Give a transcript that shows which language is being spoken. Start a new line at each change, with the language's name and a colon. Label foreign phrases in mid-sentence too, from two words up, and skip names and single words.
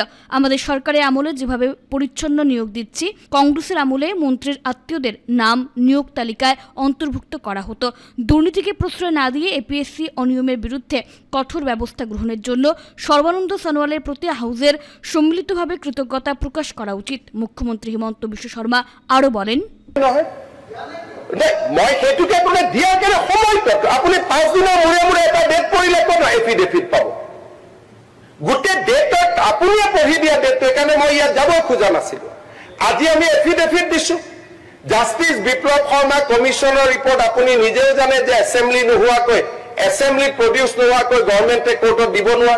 Bangla: আমাদের সরকারের আমলে যেভাবে পরিচ্ছন্ন নিয়োগ দিচ্ছি, কংগ্রেসের আমলে মন্ত্রীর আত্মীয়দের নাম নিয়োগ তালিকায় অন্তর্ভুক্ত করা হতো। দুর্নীতিকে প্রশ্রয় না দিয়ে এপিএসসি অনিয়মের বিরুদ্ধে কঠোর ব্যবস্থা গ্রহণের জন্য সর্বানন্দ সোনোয়ালের প্রতি হাউজের সম্মিলিতভাবে কৃতজ্ঞতা প্রকাশ করা উচিত। মুখ্যমন্ত্রী হিমন্ত বিশ্ব শর্মা আরো বলেন,
Assamese: আজি আমি এফিডেভিট দিছো। জাষ্টিস বিপ্লৱ শৰ্মা কমিশনৰ ৰিপৰ্ট আপুনি নিজেও জানে যে এছেম্বলি নোহোৱাকৈ,
English: assembly produce
Assamese: নোহোৱাকৈ গভৰ্ণমেণ্টে কোৰ্টত দিব নোৱাৰে।